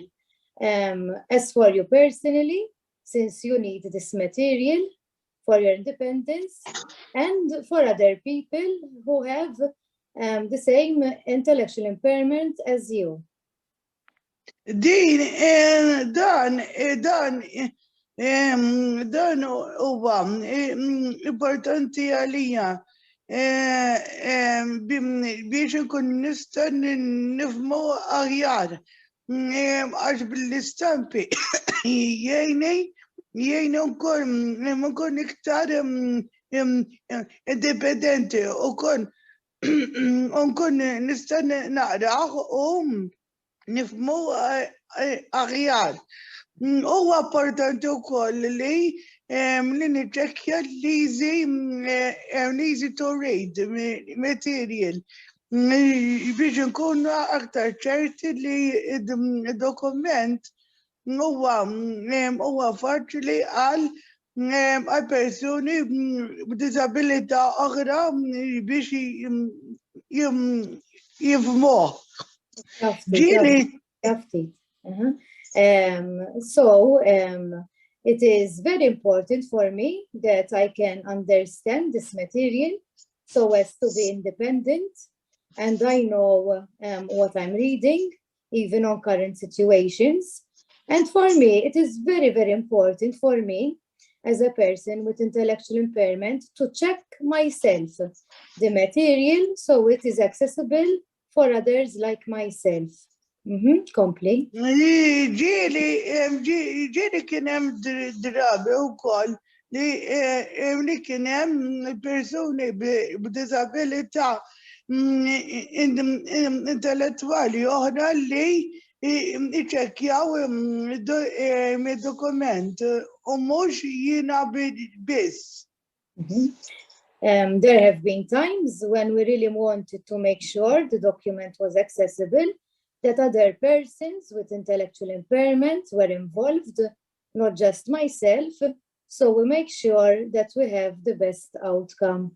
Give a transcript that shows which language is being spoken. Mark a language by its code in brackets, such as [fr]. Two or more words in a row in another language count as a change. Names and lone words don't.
[en] As for you personally, since you need this material for your independence and for other people who have the same intellectual impairment as you. [mt] Dan huwa importanti għalija biex nkun nista' nifhmu aħjar għax bil-istampi jgħinu nkun iktar indipendenti u nkun nista' naqrah u nifhmu aħjar. Huwa importanti wkoll li niċċekkja l- [en] easy to read material [mt] biex nkunu aktar ċerti li d-dokument huwa faċli għal persuni b'disabilità oħra biex jifhmuh. [en] It is very important for me that I can understand this material so as to be independent and I know what I'm reading, even on current situations. And for me, it is very, very important for me as a person with intellectual impairment to check myself, the material, so it is accessible for others like myself. Complete. [mt] Ġieli kien hemm drabi wkoll li kien hemm persuni b'disabilità intellettwali oħra li iċekkjaw id-dokument u mhux jiena biss. [en] There have been times when we really wanted to make sure the document was accessible, that other persons with intellectual impairment were involved, not just myself, so we make sure that we have the best outcome.